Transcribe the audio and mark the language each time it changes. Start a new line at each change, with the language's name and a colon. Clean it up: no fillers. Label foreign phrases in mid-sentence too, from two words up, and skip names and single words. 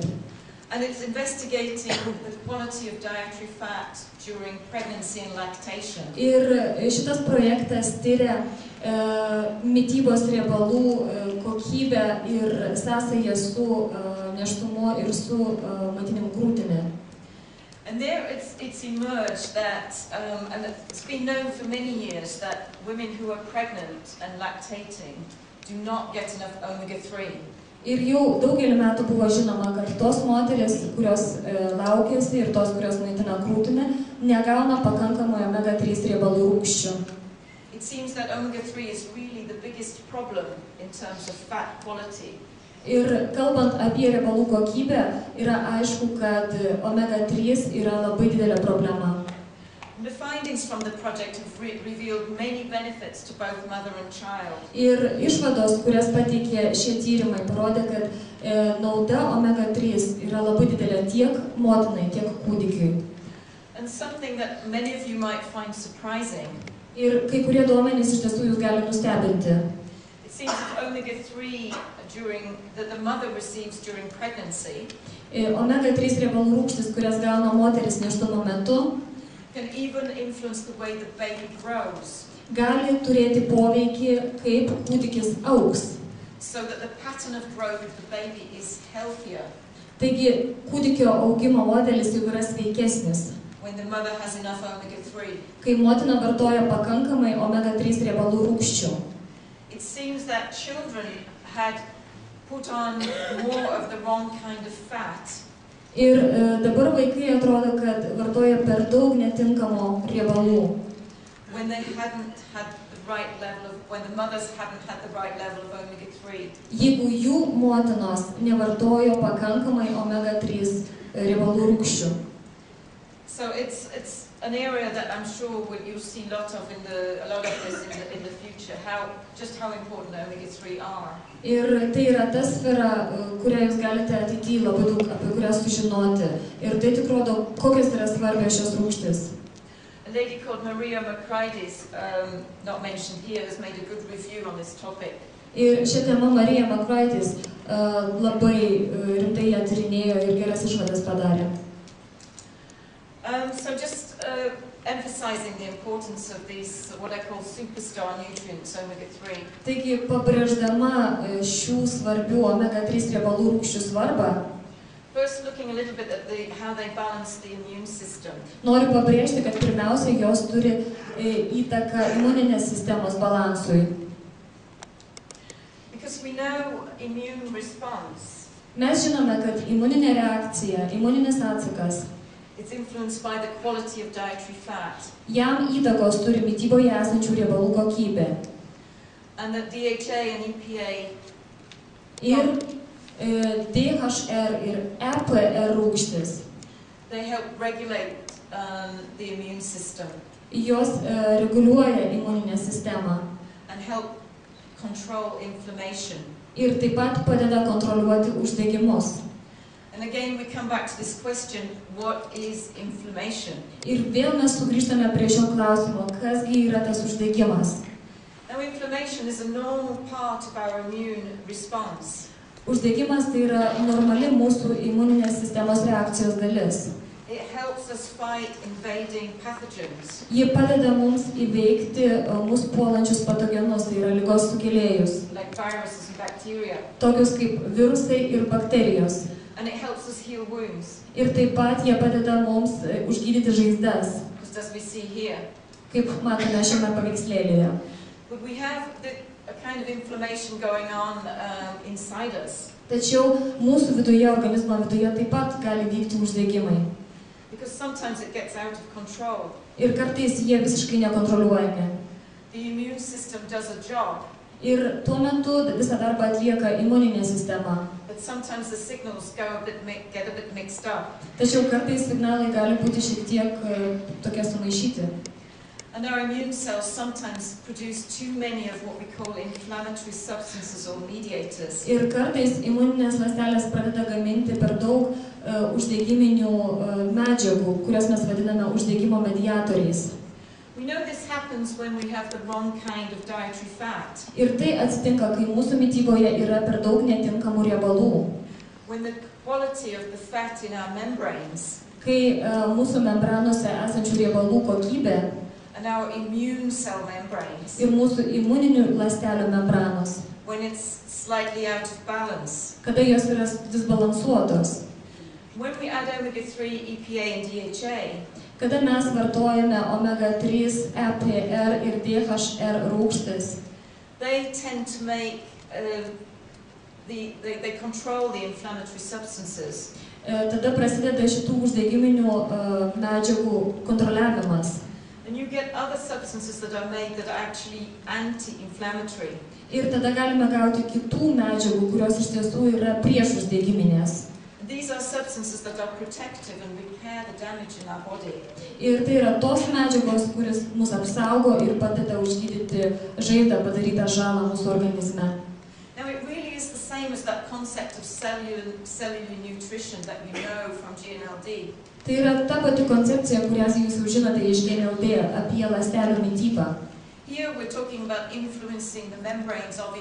English: And it's investigating the quality of dietary fat during pregnancy and lactation.
Lithuanian: Ir šitas projektas tyria mitybos riebalų kokybę ir sąsają su nėštumu ir su maitinimu krūtimi.
English: And there it's emerged that, and it's been known for many years, that women who are pregnant and lactating do not get enough omega-3.
Lithuanian: Ir jau daugelį metų buvo žinoma, kad tos moteris, kurios laukiasi ir tos, kurios maitina krūtinę, negauna pakankamai omega-3 riebalų rūgščių.
English: It seems that omega-3 is really the biggest problem in terms of fat quality.
Lithuanian: Ir kalbant apie riebalų kokybę, yra aišku, kad omega-3 yra labai didelė problema.
English: The findings from the project have revealed many benefits to both mother and child.
Lithuanian: Ir išvados, kurias pateikė šie tyrimai, parodė, kad nauda omega-3 yra labai didelė tiek motinai, tiek kūdikiui.
English: And something that many of you might find surprising.
Lithuanian: Ir kai kurie duomenys iš tiesų jūs gali nustebinti.
English: It seems that omega-3 that the mother receives during pregnancy
Lithuanian: Omega-3 riebalų rūgštys, kurias gauna moteris nėštumo metu,
English: can even influence the way the baby grows.
Lithuanian: Gali turėti poveikį, kaip kūdikis augs.
English: So that the pattern of growth of the baby is healthier.
Lithuanian: Taigi, kūdikio augimo modelis jau yra sveikesnis.
English: When the mother has enough omega-3.
Lithuanian: Kai motina vartoja pakankamai omega-3 riebalų rūgščių.
English: It seems that children had put on more of the wrong kind of fat.
Lithuanian: Ir dabar vaikai atrodo, kad vartoja per daug netinkamo riebalų.
English: When they hadn't had the right level when the mothers hadn't had the right level of omega-3.
Lithuanian: Jeigu jų motinos nevartojo pakankamai omega-3 riebalų rūgščių.
English: So it's an area that I'm sure you'll see a lot of this in the future. How important omega-3 are.
Lithuanian: Ir tai yra ta sfera, kurią jūs galite ateityje labai daug apie kurią sužinoti. Ir tai tik rodo, kokios yra svarbios šios rūgštys.
English: A lady called Maria Makridis, not mentioned here, has made a good review on this topic.
Lithuanian: Ir šią temą Marija Makridis labai rimtai ją tyrinėjo ir geras išvadas padarė.
English: So just emphasizing the importance of these, what I call superstar nutrients, omega-3.
Lithuanian: Taigi, pabrėždama šių svarbių omega-3 riebalų rūgščių svarbą,
English: first looking a little bit at how they balance the immune system.
Lithuanian: Noriu pabrėžti, kad pirmiausia, jos turi įtaką imuninės sistemos balansui.
English: Because we know immune response.
Lithuanian: Mes žinome, kad imuninė reakcija, imuninis atsakas,
English: it's influenced by the quality of dietary fat.
Lithuanian: Jam įtakos turi mityboje esančių riebalų kokybė.
English: And that DHA and EPA
Lithuanian: ir DHR ir EPR rūgštis.
English: They help regulate the immune system.
Lithuanian: Jos reguliuoja imuninę sistemą.
English: And help control inflammation.
Lithuanian: Ir taip pat padeda kontroliuoti uždegimus.
English: And again we come back to this question, what is inflammation?
Lithuanian: Ir vėl mes sugrįžtame prie šio klausimo, kasgi yra tas uždegimas.
English: Now inflammation is a normal part of our immune response.
Lithuanian: Uždegimas tai yra normali mūsų imuninės sistemos reakcijos dalis.
English: It helps us fight invading pathogens.
Lithuanian: Ji padeda mums įveikti mus puolančius patogenus, tai yra ligos sukėlėjus.
English: Like viruses and bacteria.
Lithuanian: Tokius kaip virusai ir bakterijos.
English: And it helps us heal wounds.
Lithuanian: Ir taip pat jie padeda mums užgydyti žaizdas.
English: Just as we see here.
Lithuanian: Kaip matome šiame paveikslėlyje.
English: But we have a kind of inflammation going on inside us.
Lithuanian: Tačiau mūsų viduje, organizmo viduje taip pat gali vykti uždegimai.
English: Because sometimes it gets out of control.
Lithuanian: Ir kartais jie visiškai nekontroliuojami.
English: The immune system does a job.
Lithuanian: Ir tuo metu visą darbą atlieka imuninė sistema.
English: But sometimes the signals get a bit mixed up.
Lithuanian: Tačiau kartais signalai gali būti šiek tiek tokie sumaišyti.
English: And our immune cells sometimes produce too many of what we call inflammatory substances or mediators.
Lithuanian: Ir kartais imuninės ląstelės pradeda gaminti per daug uždegiminių medžiagų, kurias mes vadiname uždegimo mediatoriais.
English: We know this happens when we have the wrong kind of dietary fat.
Lithuanian: Ir tai atsitinka, kai mūsų mityboje yra per daug netinkamų riebalų.
English: When the quality of the fat in our membranes.
Lithuanian: Kai mūsų membranose esančių riebalų kokybė.
English: And our immune cell membranes.
Lithuanian: Ir mūsų imuninių ląstelių membranos.
English: When it's slightly out of balance.
Lithuanian: Kada jos yra disbalansuotos.
English: When we add omega-3, EPA and DHA.
Lithuanian: Kada mes vartojame omega-3, EPR ir DHR rūgštis.
English: They tend to make they control the inflammatory substances.
Lithuanian: Tada prasideda šitų uždegiminių medžiagų kontroliavimas.
English: And you get other substances that are made that are actually anti-inflammatory.
Lithuanian: Ir tada galime gauti kitų medžiagų, kurios iš tiesų yra prieš uždegiminės.
English: these are substances that are protective and repair the damage in our body.
Lithuanian: Ir tai yra tos medžiagos, kuris mus apsaugo ir padeda užgydyti žaizdą padarytą žalą mūsų organizme.
English: Now it really is the same as that concept of cellular nutrition that you know from GNLD.
Lithuanian: Tai yra ta pati koncepcija, kurią jūs jau žinote iš GNLD apie ląstelių mitybą.
English: Here we're talking about influencing the membranes of